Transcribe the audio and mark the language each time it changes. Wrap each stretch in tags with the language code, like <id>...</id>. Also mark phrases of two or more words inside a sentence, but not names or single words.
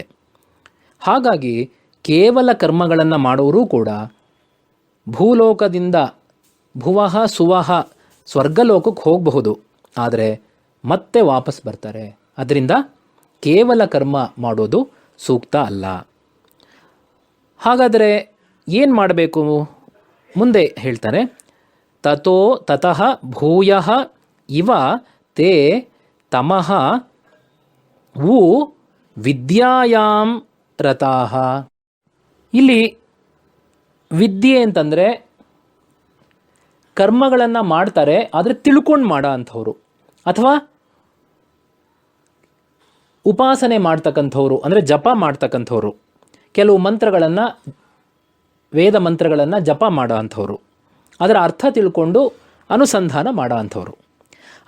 <kn>ಹಾಗಾಗಿ ಕೇವಲ ಕರ್ಮಗಳನ್ನು ಮಾಡೋರೂ ಕೂಡ ಭೂಲೋಕದಿಂದ</kn> <sa>ಭುವಃ ಸುವಹ</sa> <kn>ಸ್ವರ್ಗಲೋಕಕ್ಕೆ ಹೋಗಬಹುದು, ಆದರೆ ಮತ್ತೆ ವಾಪಸ್ ಬರ್ತಾರೆ. ಅದರಿಂದ ಕೇವಲ ಕರ್ಮ ಮಾಡೋದು ಸೂಕ್ತ ಅಲ್ಲ. ಹಾಗಾದರೆ ಏನು ಮಾಡಬೇಕು? ಮುಂದೆ ಹೇಳ್ತಾರೆ,</kn> <sa>ತತಃ ಭೂಯಃ ಇವ ತೇ ತಮಃ ವು ವಿದ್ಯಾಯಾಂ ರತಾಃ.</sa> <kn>ಇಲ್ಲಿ ವಿದ್ಯೆ ಅಂತಂದರೆ ಕರ್ಮಗಳನ್ನು ಮಾಡ್ತಾರೆ, ಆದರೆ ತಿಳ್ಕೊಂಡು ಮಾಡೋ ಅಂಥವ್ರು, ಅಥವಾ ಉಪಾಸನೆ ಮಾಡ್ತಕ್ಕಂಥವ್ರು, ಅಂದರೆ ಜಪ ಮಾಡ್ತಕ್ಕಂಥವ್ರು, ಕೆಲವು ಮಂತ್ರಗಳನ್ನು, ವೇದ ಮಂತ್ರಗಳನ್ನು ಜಪ ಮಾಡೋ ಅಂಥವ್ರು, ಅದರ ಅರ್ಥ ತಿಳ್ಕೊಂಡು ಅನುಸಂಧಾನ ಮಾಡೋ ಅಂಥವ್ರು.</kn>